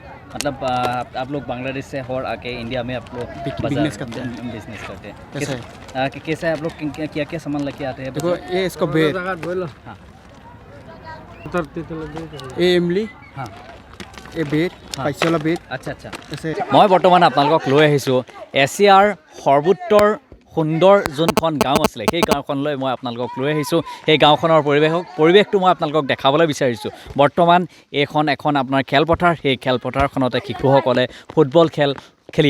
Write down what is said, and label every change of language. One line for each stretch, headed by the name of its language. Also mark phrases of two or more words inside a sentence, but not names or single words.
Hindi: मतलब आप लोग बांग्लादेश से और आके इंडिया में आप लोग business करते हैं। बिजनेस करते हैं कैसे कैसे आप लोग क्या क्या सामान लेके आते हैं देखो ये इसको बेर हाँ ये इमली हाँ ये बेर हाँ। पैसे वाला बेर अच्छा अच्छा ऐसे
Assamese: মই বৰ্তমান আপোনালোকক লৈ আহিছোঁ এছিয়াৰ সৰ্বোত্তৰ সুন্দৰ যোনখন গাঁও আছিলে সেই গাঁওখনলৈ মই আপোনালোকক লৈ আহিছোঁ সেই গাঁওখনৰ পৰিৱেশটো মই আপোনালোকক দেখাবলৈ বিচাৰিছোঁ বৰ্তমান এখন আপোনাৰ খেলপথাৰ সেই খেলপথাৰখনতে শিশুসকলে ফুটবল খেলি